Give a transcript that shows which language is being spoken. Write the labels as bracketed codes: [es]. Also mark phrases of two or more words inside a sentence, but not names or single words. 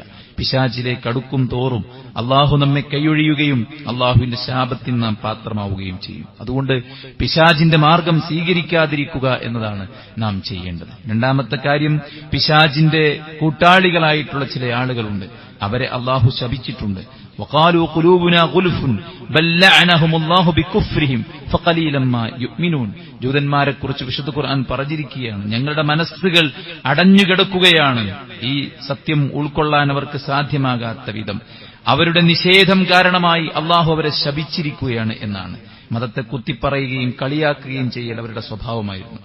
[ml] പിശാചിലേക്ക് അടുക്കും തോറും അള്ളാഹു നമ്മെ കൈയൊഴിയുകയും അള്ളാഹുവിന്റെ ശാപത്തിന് നാം പാത്രമാവുകയും ചെയ്യും. അതുകൊണ്ട് പിശാചിന്റെ മാർഗം സ്വീകരിക്കാതിരിക്കുക എന്നതാണ് നാം ചെയ്യേണ്ടത്. രണ്ടാമത്തെ കാര്യം, പിശാചിന്റെ കൂട്ടാളികളായിട്ടുള്ള ചില ആളുകളുണ്ട്, അവരെ അള്ളാഹു ശപിച്ചിട്ടുണ്ട്. [ar] وقالوا قلوبنا غلف بل لعنهم الله بكفرهم فقليلا ما يؤمنون. [ml] ജൂതന്മാരെ കുറിച്ച് വിശുദ്ധ ഖുർആൻ പറഞ്ഞിരിക്കുകയാണ്, ഞങ്ങളുടെ മനസ്സുകൾ അടഞ്ഞുകിടക്കുകയാണ്, ഈ സത്യം ഉൾക്കൊള്ളാൻ അവർക്ക് സാധ്യമാകാത്ത വിധം അവരുടെ നിഷേധം കാരണമായി അള്ളാഹു അവരെ ശപിച്ചിരിക്കുകയാണ് എന്നാണ്. മതത്തെ കുത്തിപ്പറയുകയും കളിയാക്കുകയും ചെയ്യൽ അവരുടെ സ്വഭാവമായിരുന്നു.